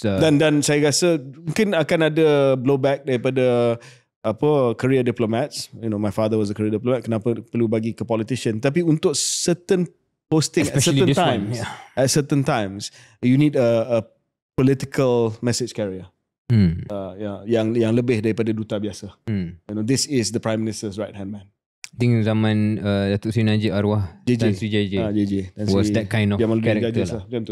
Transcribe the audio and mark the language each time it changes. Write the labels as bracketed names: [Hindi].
[Malay] dan saya rasa mungkin akan ada blowback daripada career diplomats. [English] You know, my father was a career diplomat. [Malay] Kenapa perlu bagi ke politician? Tapi untuk [English] certain posting especially at certain times, you need a political message carrier. [Malay] Yang lebih daripada duta biasa. [English] You know, this is the Prime Minister's right hand man. I think zaman Datuk Seri Najib arwah Tan Sri JJ was that kind of character lah.